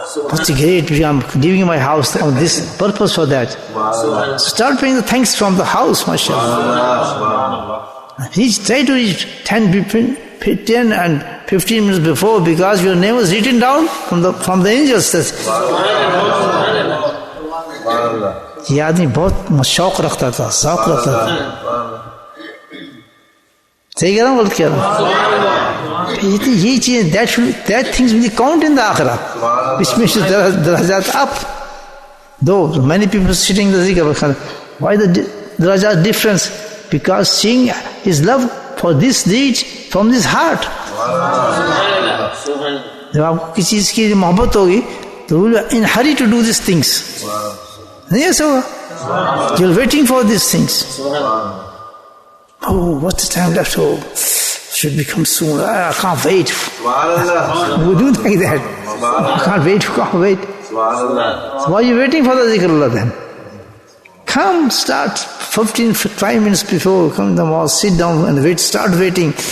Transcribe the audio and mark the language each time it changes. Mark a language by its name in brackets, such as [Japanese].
[English] What's great, I'm leaving my house on this purpose for that. So start paying the thanks from the house, mashallah. Try to reach 10 10 and 15 minutes before, because your name was written down from the angels. [Urdu] یہ آدمی بہت شوق رکھتا تھا, ذوق رکھتا تھا. صحیح کہہ رہا ہوں, غلط کہہ رہا ہوں؟ یہی چیزیں [English] that things will count in the [Urdu] آخرہ. اس میں درجات [English] up. Though many people sitting the zikr, why the درجات difference? Because seeing his love for this deed from this heart. [Urdu] جب آپ کو کسی چیز کی محبت ہوگی تو [English] you will in hurry to do these things. [Urdu] نہیں ایسا ہوگا؟ [English] You are waiting for these things. Oh, what's the time left? Oh, should become soon. I can't wait. We do like that. I can't wait. So why are you waiting for the zikrullah then? Come, start 5 minutes before, come to the mosque, sit down and wait, start waiting.